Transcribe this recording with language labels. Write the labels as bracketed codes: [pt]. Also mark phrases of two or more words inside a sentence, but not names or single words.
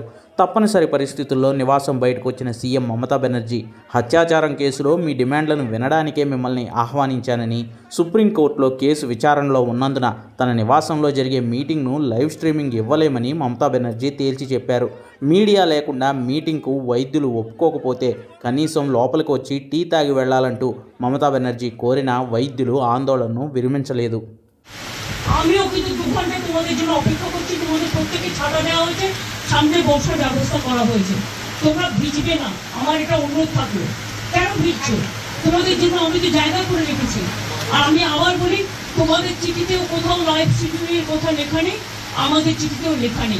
[te] తప్పనిసరి పరిస్థితుల్లో నివాసం బయటకు వచ్చిన సీఎం మమతా బెనర్జీ హత్యాచారం కేసులో మీ డిమాండ్లను వినడానికే మిమ్మల్ని ఆహ్వానించానని, సుప్రీంకోర్టులో కేసు విచారణలో ఉన్నందున తన నివాసంలో జరిగే మీటింగ్ను [en] live streaming [te] ఇవ్వలేమని మమతా బెనర్జీ తేల్చి చెప్పారు. మీడియా లేకుండా మీటింగ్కు వైద్యులు ఒప్పుకోకపోతే కనీసం లోపలికి వచ్చి టీ తాగి వెళ్లాలంటూ మమతా బెనర్జీ కోరిన వైద్యులు ఆందోళనను విరమించలేదు. [bn] আমিও কিন্তু 2 ঘন্টা তোমাদের জন্য অপেক্ষা করছি। তোমাদের প্রত্যেককে ছাতা দেওয়া হয়েছে, সামনে বসার ব্যবস্থা করা হয়েছে। তোমরা ভিজবে না, আমার এটা অনুরোধ থাকলো। কেন ভিজছো? তোমাদের জন্য আমি তো জায়গা করে রেখেছি। আর আমি আবার বলি, তোমাদের চিঠিতেও কোথাও [en] live streaming [bn] কথা লেখা নেই, আমাদের চিঠিতেও লেখা নেই।